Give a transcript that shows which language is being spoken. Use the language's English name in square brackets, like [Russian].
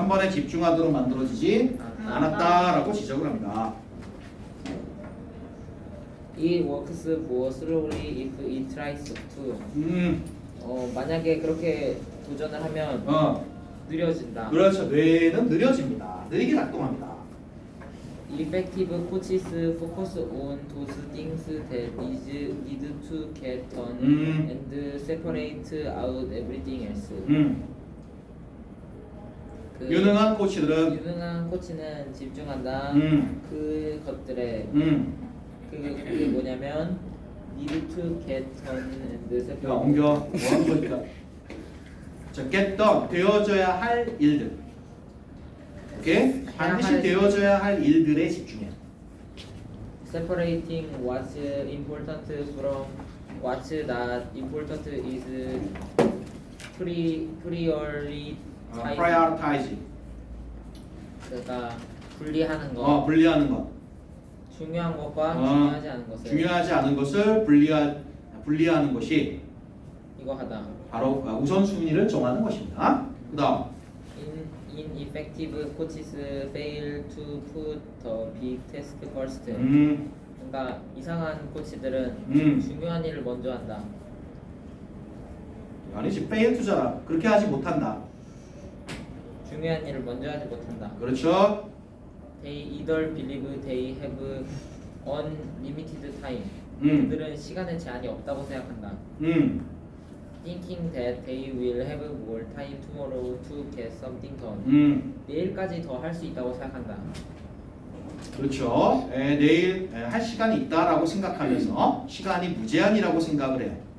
[Korean] 한 번에 집중하도록 만들어지지 않았다라고 지적을 합니다. [English] It works more slowly if it tries to. [Korean] 만약에 그렇게 도전을 하면 느려진다. 그렇죠. 뇌는 느려집니다. 느리게 작동합니다. [English] Effective coaches focus on those things that need to get done and separate out everything else. [Korean] 그 유능한 코치들은 유능한 코치는 집중한다. 그것들에 그게 뭐냐면 [English] need to get done and [Korean] 야 [English] separate. [Korean] 옮겨 뭐 하는 거니까. 자, get done 되어져야 할 일들. 오케이? 반드시 되어져야 할 일들에 집중해. [English] Separating what's important from what's not important is prioritizing. prioritize. [Korean] 그러니까 분리하는 거, 분리하는 것. 중요한 것과 중요하지 않은 것을 중요하지 않은 것을 분리하는 것이 이거 하다. 바로 우선순위를 정하는 것입니다. 그다음 [English] Ineffective coaches fail to put the big task first. [Korean] 그러니까 이상한 코치들은 중요한 일을 먼저 한다. 아니지 fail to잖아. 그렇게 하지 못한다. 중요한 일을 먼저 하지 못한다. 그렇죠? [English] They either believe they have unlimited time. [Korean] 그들은 시간의 제한이 없다고 생각한다. [English] Thinking that they will have more time tomorrow to get something done. [Korean] 내일까지 더 할 수 있다고 생각한다. 그렇죠. 내일 할 시간이 있다라고 생각하면서 시간이 무제한이라고 생각을 해요.